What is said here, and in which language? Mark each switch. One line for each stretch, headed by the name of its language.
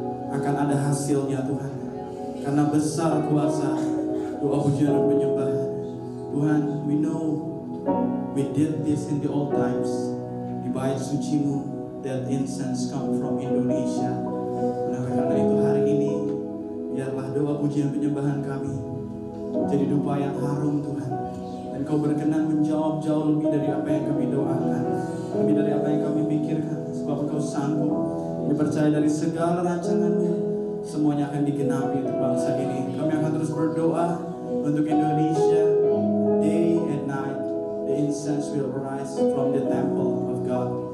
Indonesian: akan ada hasilnya Tuhan. Karena besar kuasa doa pujian dan penyembahan.
English: Tuhan, we know we did this in the old times.
Indonesian: Di bait sucimu,
English: that incense come from Indonesia.
Indonesian: Nah, karena itu hari ini, biarlah doa pujian penyembahan kami jadi dupa yang harum Tuhan. Dan Kau berkenan menjawab jauh lebih dari apa yang kami doakan, lebih dari apa yang kami pikirkan. Sebab Kau sanggup. Kami percaya dari segala rancangan-Mu, semuanya akan digenapi untuk bangsa ini. Kami akan terus berdoa untuk Indonesia.
English: Day and night, the incense will rise from the temple of God.